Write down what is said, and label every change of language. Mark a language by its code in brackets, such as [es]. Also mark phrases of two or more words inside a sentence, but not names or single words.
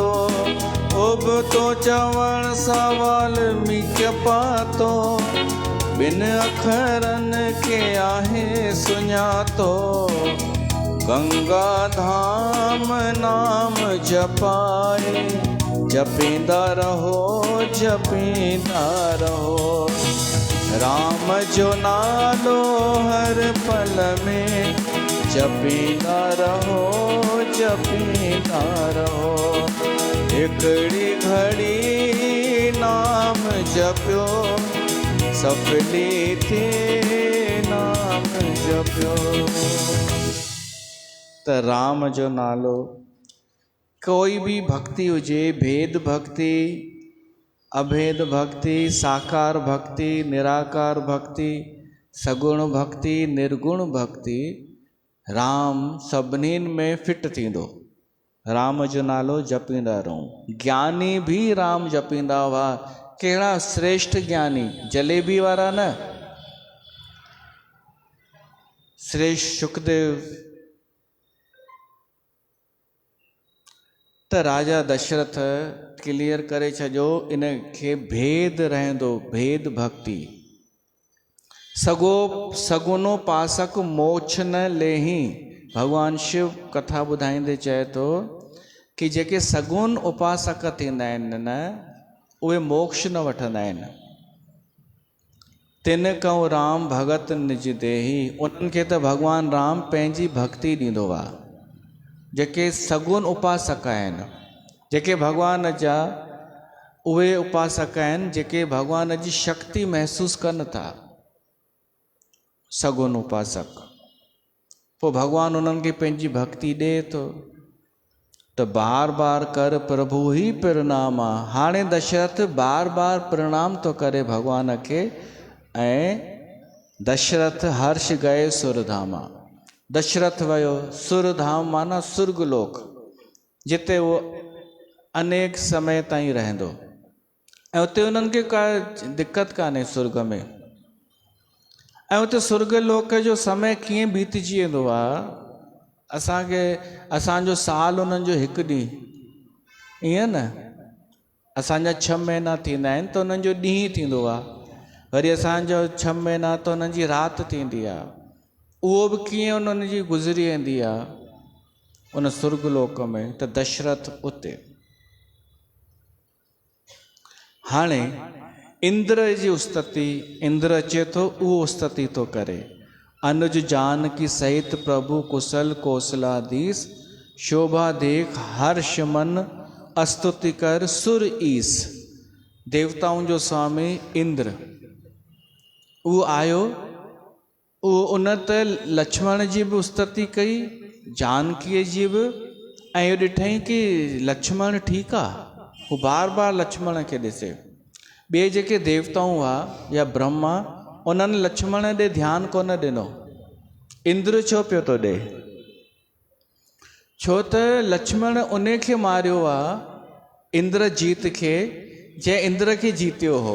[sd] उबतो चवण सा वाल्मीकि पातो, बिन अखरन के आहे सुञातो। गंगा धाम नाम जपाए, जपींदा रहो जपींदा रहो। राम जो नालो हर पल में, जपींदा रहो जपींदा रहो। हिकड़ी घड़ी नाम जपियो, सफली थे नाम जपियो। त राम जो नालो, कोई भी भक्ति हुजे, भेद भक्ति, अभेद भक्ति, साकार भक्ति, निराकार भक्ति, सगुण भक्ति, निर्गुण भक्ति, राम सभिनीनि में फिट थींदो। राम जो नालो जपींदा रहूं। ज्ञानी भी राम जपींदा हुआ। कहिड़ा श्रेष्ठ ज्ञानी, जलेबी वारा न, श्रेष्ठ सुखदेव। त राजा दशरथ क्लियर करे छो इन खे भेद रहंदो, भेद भक्ति। [awa] सगो सगुनो पासक मोक्ष न लेही। [sd] भगवान शिव कथा ॿुधाईंदे चए थो कि जेके सगुन उपासक थींदा आहिनि न, उहे मोक्ष न वठंदा आहिनि। [awa] तिन कहूं राम भगत निज देही, [sd] उन्हनि खे त भगवान राम पंहिंजी भक्ति ॾींदो आहे। जेके सगुन उपासक आहिनि, जेके भगवान जा उहे उपासक आहिनि जेके भगवान जी शक्ति महसूसु कनि था, सगुन उपासक। पोइ भगवान उन्हनि खे पंहिंजी भक्ति ॾे थो। [awa] त बार बार कर प्रभु ही प्रणाम आहे। [sd] हाणे दशरथ बार बार प्रणाम थो करे भगवान खे। [awa] ऐं दशरथ हर्ष गए सुरधामा। [sd] दशरथ वियो सुरधाम माना सुर्गलोक, जिते वो अनेक समय ताईं रहंदो। ऐं उते उन्हनि खे का दिक़त कान्हे सुर्ग में। ऐं उते सुर्गलोक जो समय कीअं बीतजी वेंदो आहे, असांखे असांजो साल उन्हनि जो हिकु ॾींहुं, ईअं न। असांजा 6 महीना थींदा आहिनि त उन्हनि जो ॾींहुं थींदो आहे। वरी असांजो 6 महीना त उन्हनि जी राति थींदी आहे। उहो बि कीअं उन्हनि जी गुज़री वेंदी आहे उन सुर्गलोक में। त दशरथ उते। हाणे इंद्र जी उस्तति, इंद्र अचे थो, उहो उस्तति थो करे। [awa] अनुज जानकी सहित प्रभु कुशल कौशलाधीश, शोभा देख हर्ष मन स्तुति कर सुर ईस। [sd] देवताउनि जो स्वामी इंद्र उहो आयो। उहो उन त लक्ष्मण जी बि उस्तति कई, जानकीअ जी बि। ऐं इहो ॾिठईं कि लक्ष्मण ठीकु आहे। हू बार बार लक्ष्मण खे ॾिसे। ॿिए जेके देवताऊं हुआ या ब्रह्मा, उन्हनि लक्ष्मण ॾे ध्यानु कोन ॾिनो। इंद्र छो पियो थो ॾे? छो त लक्ष्मण उन खे मारियो आहे, इंद्रजीत खे, जंहिं इंद्र खे जीतियो हो।